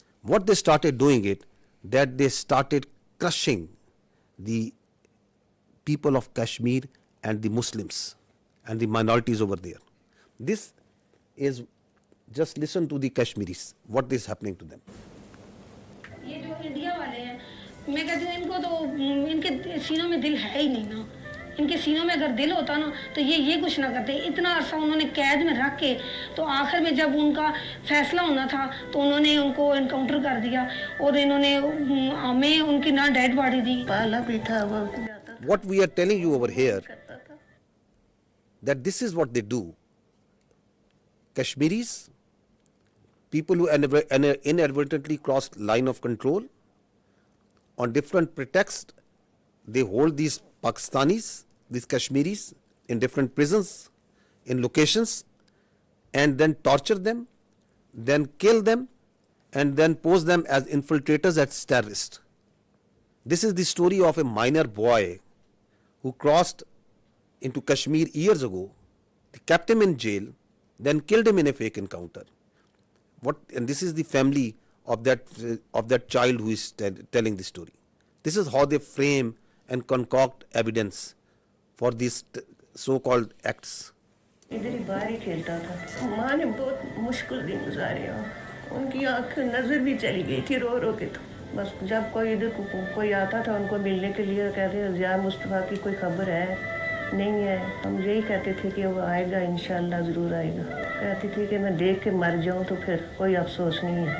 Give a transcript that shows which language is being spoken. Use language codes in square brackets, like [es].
[en] What they started doing it, that they started crushing the people of Kashmir and the Muslims and the minorities over there. This is, just listen to the Kashmiris, what is happening to them. [hi] ये जो India वाले हैं, मैं कहती हूँ इनको तो इनके सीनों में दिल है ही नहीं ना। इनके सीनों में अगर दिल होता ना तो ये कुछ ना करते। इतना अरसा उन्होंने कैद में रख के तो आखिर में जब उनका फैसला होना था तो उन्होंने उनको एनकाउंटर कर दिया और इन्होंने हमें उनकी ना डेड बॉडी दी। पाला भी था वो। [en] What we are telling you over here, that this is what they do. Kashmiris, people who inadvertently crossed line of control, on different pretexts, they hold these Pakistanis, these Kashmiris in different prisons, in locations, and then torture them, then kill them, and then pose them as infiltrators as terrorists. This is the story of a minor boy who crossed into Kashmir years ago. They kept him in jail, then killed him in a fake encounter. And this is the family of that child who is telling the story. This is how they frame and concoct evidence for these so-called acts. [hi] इधर ही बाहर ही खेलता था। माँ ने बहुत मुश्किल दिन गुजारे हैं। उनकी आँख नजर भी चली गई थी रो रो के। तो बस जब कोई इधर कोई आता था उनको मिलने के लिए कहते हैं ज़िया मुस्तफ़ा की कोई खबर है नहीं है। हम यही कहते थे कि वो आएगा इंशाल्लाह ज़रूर आएगा। कहती थी कि मैं देख के मर जाऊँ तो फिर कोई अफसोस नहीं है।